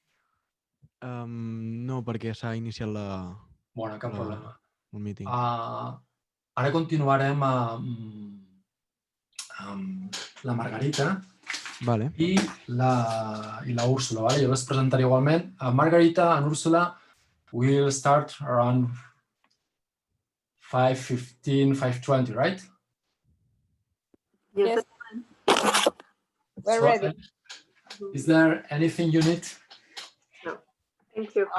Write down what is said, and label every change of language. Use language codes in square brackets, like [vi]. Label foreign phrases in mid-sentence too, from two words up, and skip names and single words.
[ca] No, perquè s'ha iniciat Bueno, cap problema. el meeting. Ara continuarem amb la Margarita Vale. i la Úrsula. Vale? Jo les presentaré igualment. [en] Margarita and Úrsula will start around 5:15, 5:20, right? Yes. We're So, ready. Is there anything you need? No. Thank you.